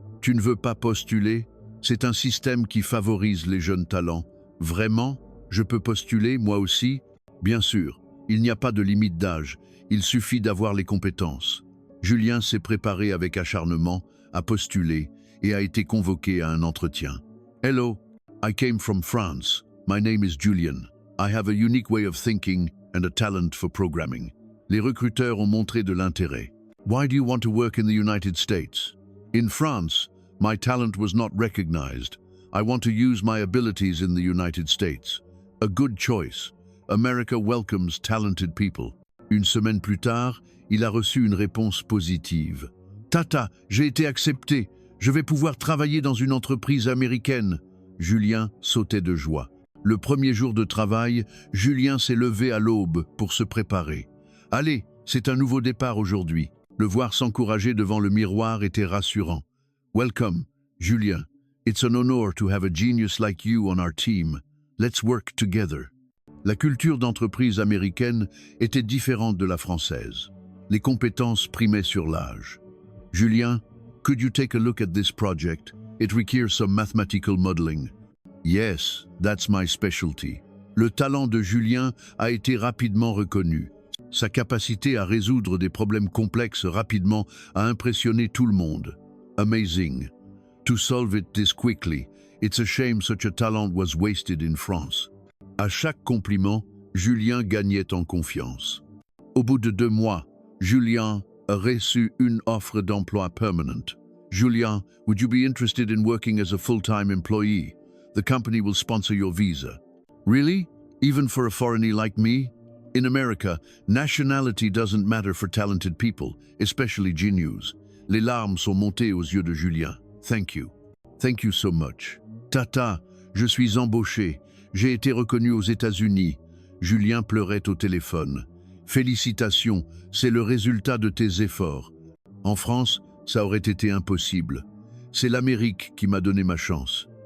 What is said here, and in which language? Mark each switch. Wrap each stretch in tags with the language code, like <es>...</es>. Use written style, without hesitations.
<fr>Tu ne veux pas postuler? C'est un système qui favorise les jeunes talents. Vraiment? Je peux postuler, moi aussi? Bien sûr, il n'y a pas de limite d'âge, il suffit d'avoir les compétences. » Julien s'est préparé avec acharnement, a postulé et a été convoqué à un entretien.</fr> <en>« Hello, I came from France. My name is Julian. I have a unique way of thinking and a talent for programming. »</en> <fr>Les recruteurs ont montré de l'intérêt.</fr> <en>« Why do you want to work in the United States? »« In France, my talent was not recognized. I want to use my abilities in the United States. » A good choice. America welcomes talented people.</en> <fr>Une semaine plus tard, il a reçu une réponse positive. « Tata, j'ai été accepté. Je vais pouvoir travailler dans une entreprise américaine. » Julien sautait de joie. Le premier jour de travail, Julien s'est levé à l'aube pour se préparer. « Allez, c'est un nouveau départ aujourd'hui. » Le voir s'encourager devant le miroir était rassurant.</fr> <en>« Welcome, Julien. It's an honor to have a genius like you on our team. Let's work together.</en> <fr>» La culture d'entreprise américaine était différente de la française. Les compétences primaient sur l'âge.</fr> <en>« Julien, could you take a look at this project? It requires some mathematical modeling. » « Yes, that's my specialty. »</en> <fr>Le talent de Julien a été rapidement reconnu. Sa capacité à résoudre des problèmes complexes rapidement a impressionné tout le monde.</fr> <en>Amazing. To solve it this quickly, it's a shame such a talent was wasted in France.</en> <fr>À chaque compliment, Julien gagnait en confiance. Au bout de 2 mois, Julien a reçu une offre d'emploi permanente.</fr> <en>Julien, would you be interested in working as a full-time employee? The company will sponsor your visa. Really? Even for a foreigner like me? In America, nationality doesn't matter for talented people, especially genius.</en> <fr>Les larmes sont montées aux yeux de Julien.</fr> <en>Thank you. Thank you so much.</en> <fr>Tata, je suis embauché. J'ai été reconnu aux États-Unis. Julien pleurait au téléphone. Félicitations, c'est le résultat de tes efforts. En France, ça aurait été impossible. C'est l'Amérique qui m'a donné ma chance.</fr>